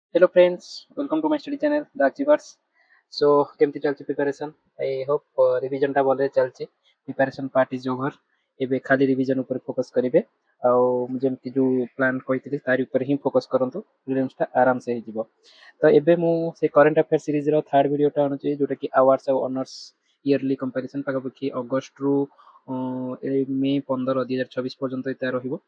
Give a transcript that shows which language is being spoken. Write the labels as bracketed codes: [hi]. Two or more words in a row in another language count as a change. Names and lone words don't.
[en] Hello friends, welcome to my study channel The Achievers. [or] So କେମିତି ଚାଲିଛି ପ୍ରିପାରେସନ୍? [en] I hope revision [or] ଟା ଭଲରେ ଚାଲିଛି. [en] Preparation part is over. [or] ଏବେ ଖାଲି revision ଉପରେ ଫୋକସ୍ କରିବେ ଆଉ ମୁଁ ଯେମିତି ଯୋଉ ପ୍ଲାନ୍ କହିଥିଲି ତାରି ଉପରେ ହିଁ ଫୋକସ୍ କରନ୍ତୁ. ପ୍ରିଲିମ୍ସ ଟା ଆରାମସେ ହେଇଯିବ. ତ ଏବେ ମୁଁ ସେ [en] current affair [or] ସିରିଜର ଥାର୍ଡ ଭିଡ଼ିଓଟା ଆଣୁଛି ଯୋଉଟା କି ଆୱାର୍ଡସ୍ ଆଉ [en] honours yearly comparison [or] ପାଖାପାଖି ଅଗଷ୍ଟରୁ ମେ 15 2024 ପର୍ଯ୍ୟନ୍ତ ଏଇଟା ରହିବ.